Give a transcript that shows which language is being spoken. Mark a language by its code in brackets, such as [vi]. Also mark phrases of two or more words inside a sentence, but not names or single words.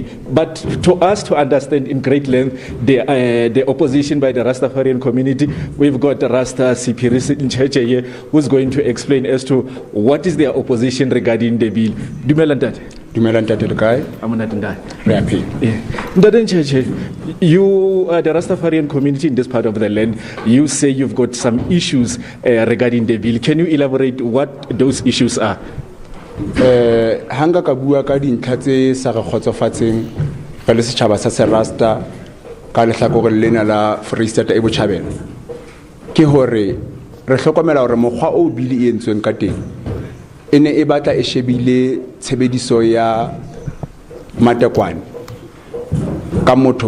[en] But to us to understand in great length the opposition by the Rastafarian community, we've got Rasta Sipirisi in Cheche here, who's going to explain as to what is their opposition regarding the bill. You are the Rastafarian community in this part of the land. You say you've got some issues regarding the bill. Can you elaborate what those issues are? [st] Hanga kabua ka dintlha tse sa re khotsofatseng ka le setjhaba sa Rasta ka lehlakore lena la Free State e botjhabela ke hore re hlokomela hore mokgwa o bili e entsweng ka teng ene e batla e shebile tshebediso ya matekwane ka motho